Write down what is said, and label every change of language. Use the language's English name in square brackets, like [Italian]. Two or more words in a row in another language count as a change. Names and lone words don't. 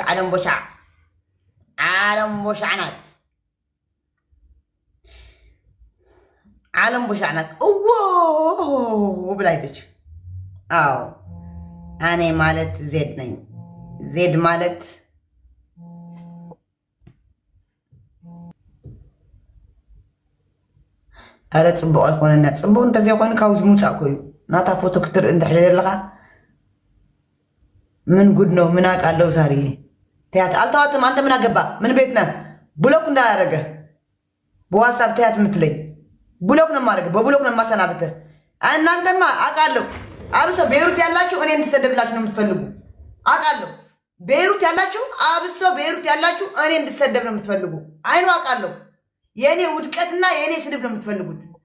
[Amharic] ዓለም ቦሻዕ ናት። ብላ ሄደች። አዎ እኔ ማለት ዜድ ነኝ። ዜድ ማለት [Tigrinya] አረ ፅቡቅ ኣይኮነና። ፅቡቅ እንተዘይ ኮይኑ ካብዚ ምውፃእ ኮዩ ናታ ፎቶ ክትርኢ እንድሕሪ ዘለካ [Amharic] ምን ጉድ ነው? ምን አውቃለሁ። ሳሪ ተያት አልተዋትም። አንተ ምን አገባ? ምን ቤት ነህ? ብሎክ እንዳያደረገ በዋትሳፕ ተያት የምትለኝ ብሎክ ነው የማደርገው። በብሎክ ነው የማሰናብትህ። እናንተማ አውቃለሁ። አብሶ ቤይሩት ያላችሁ እኔ እንድሰደብላችሁ ነው የምትፈልጉ አውቃለሁ። ቤይሩት ያላችሁ አብሶ ቤይሩት ያላችሁ እኔ እንድሰደብ ነው የምትፈልጉ። አይኑ አውቃለሁ። የእኔ ውድቀትና የእኔ ስድብ ነው የምትፈልጉት።